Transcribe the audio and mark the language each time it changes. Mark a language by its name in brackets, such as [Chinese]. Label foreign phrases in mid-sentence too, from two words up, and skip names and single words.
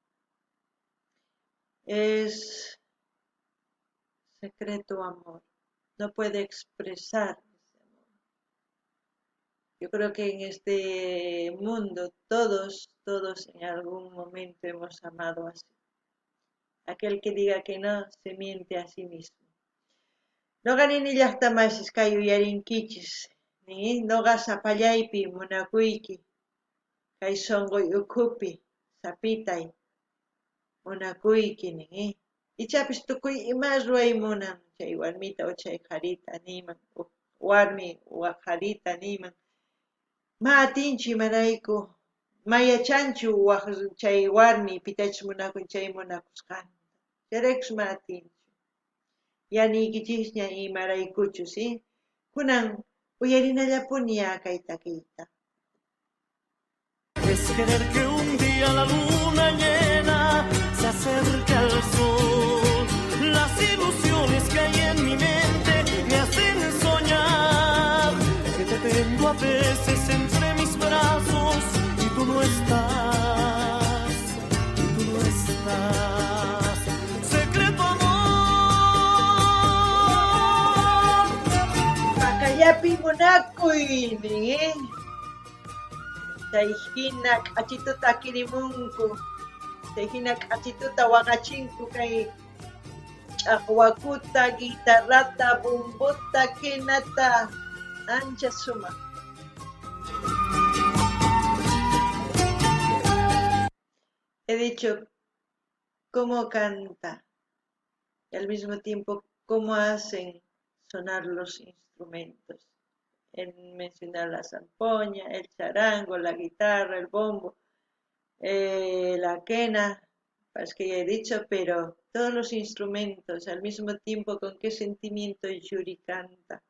[Spanish] Es secreto amor, no puede expresar ese amor. Yo creo que en este mundo todos en algún momento hemos amado así. Aquel que diga que no, se miente a sí mismo. [Quechua] Noqanini llaqtamasis kay uyarinkichis, noqa sapallaypi munakuyki, kay sonqoy ukhupi sapitay munakuyki, ichapis tukuy ima ruwaymunan chay warmita o chay qharita niman, warmi o qharita niman, ma atinchu imarayku mayachanchu chay warmi pitachis munakun chay munakusqanta. Chayraykus mana atinchu. Yaniykichisña imaraykuchu, ¿sí? Kunan uyarinallapuni kay takiyta. [Spanish] Es querer que un día la luna llena se acerque al sol. Las ilusiones que hay en mi mente me hacen soñar que te tengo a veces entre mis brazos y tú no estás, y tú no estás. Secreto amor. [Quechua] Pakallapi munakuyni, Chayhina k'achituta kirimunku, chayhina k'achituta waqachinku kay ch'aqwakuta, guitarrata, bumbuta, kinata, ancha sumaq. [Spanish] He dicho cómo canta y al mismo tiempo cómo hacen sonar los instrumentos. En mencionar la zampoña, el charango, la guitarra, el bombo, la quena, es que ya he dicho, pero todos los instrumentos al mismo tiempo con qué sentimiento Yuri canta.